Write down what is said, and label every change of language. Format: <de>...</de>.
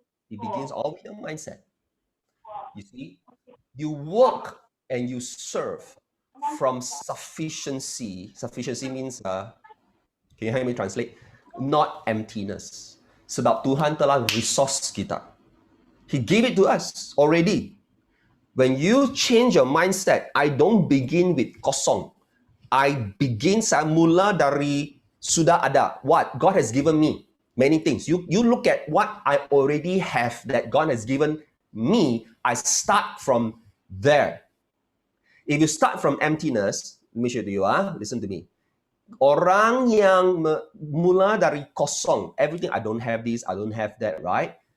<en>It begins all with your mindset. You see, you work and you serve from sufficiency. Sufficiency means, can you help me translate? Not emptiness.</en> <ms>Sebab Tuhan telah resource kita.</ms> <en>He gave it to us already. When you change your mindset, I don't begin with kosong.</en> <ms>Saya mula dari sudah ada.</ms> <en>What? God has given me many things. You look at what I already have that God has given me. I start from there. If you start from emptiness, let me show you, listen to me.</en> <ms>Orang yang mula dari kosong,</ms> <en>everything, I don't have this, I don't have that, right?</en>